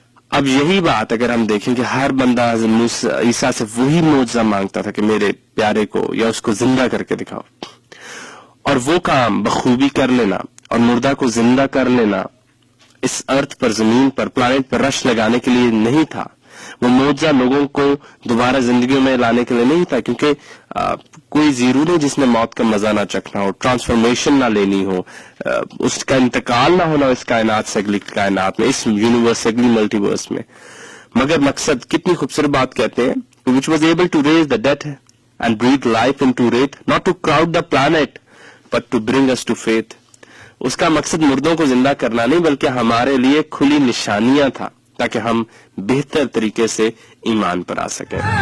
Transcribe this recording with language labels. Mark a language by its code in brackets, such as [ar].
[ur] اب یہی بات اگر ہم دیکھیں کہ ہر بندہ عیسیٰ سے وہی معجزہ مانگتا تھا کہ میرے پیارے کو یا اس کو زندہ کر کے دکھاؤ، اور وہ کام بخوبی کر لینا اور مردہ کو زندہ کر لینا اس ارتھ پر، زمین پر، پلانٹ پر رش لگانے کے لیے نہیں تھا. وہ معجزہ لوگوں کو دوبارہ زندگیوں میں لانے کے لیے نہیں تھا، کیونکہ کوئی ضرور نہیں جس نے موت کا مزہ نہ چکھنا ہو، ٹرانسفارمیشن نہ لینی ہو، اس کا انتقال نہ ہونا اس کائنات سے اگلی کائنات میں، اس یونیورس سے اگلی ملٹی ورس میں. مگر مقصد کتنی خوبصورت بات کہتے ہیں، [en] which was able to raise the dead and breathe life into it, not to crowd the planet but to bring us to faith. [ur] اس کا مقصد مردوں کو زندہ کرنا نہیں بلکہ ہمارے لیے کھلی نشانیاں تھا تاکہ ہم بہتر طریقے سے ایمان پر آ سکیں.